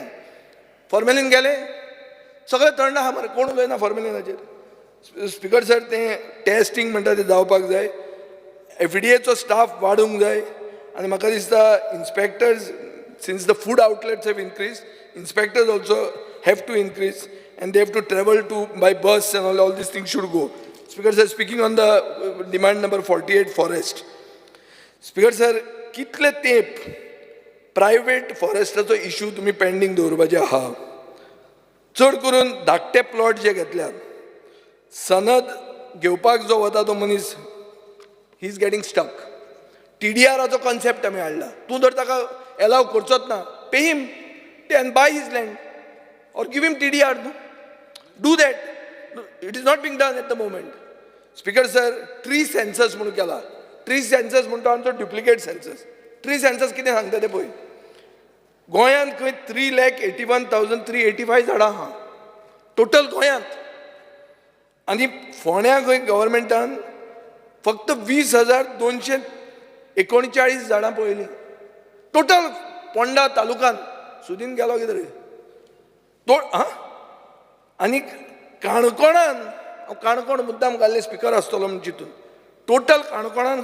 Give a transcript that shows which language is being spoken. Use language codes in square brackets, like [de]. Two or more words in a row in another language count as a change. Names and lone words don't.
[kok] फॉर्मेलीन गेलें, सगळें थंड आहा मरे, कोण उलयना फॉर्मेलिनाचेर. स्पीकर सर, तें टेस्टींग म्हणटा तें जावपाक जाय. FDAचो स्टाफ वाडूंक जाय. आनी म्हाका दिसता [en] inspectors, since the food outlets have increase, inspectors also have to increase and they have to travel to by bus and all these things should go. Speaker sir, speaking on the demand number 48 forest. Speaker sir, [kok] कितले तेंप प्रायवेट फॉरेस्टाचो इश्यू तुमी पेंडींग दवरपाचे आहा. चड करून धाकटे प्लॉट जे घेतल्यात, सनद घेवपाक जो वता तो मनीस, [en] he is getting stuck. [kok] TDRचो कॉन्सेप्ट आमी हाडला. तूं जर ताका एलाव करचोच ना, [en] pay him and buy his land or give him TDR. Do that. It is not being done at the moment. Speaker sir, tree census [kok] म्हणून केला. [en] tree census [kok] म्हणटा आमचो [en] duplicate census. tree census [kok] कितें सांगता तें पळय. गोंयांत खंय 3,81,385 झाडां आहा टोटल गोंयांत. आनी फोंड्या खंय गव्हर्मेंटान फक्त 20,239 झाडां पळयलीं टोटल पोंडा तालुकान सुदीन गेलो कितें रे आनी काणकोणान हांव काणकोण मुद्दाम घाल्ले स्पिकर आसतलो म्हण चिंतून टोटल काणकोणान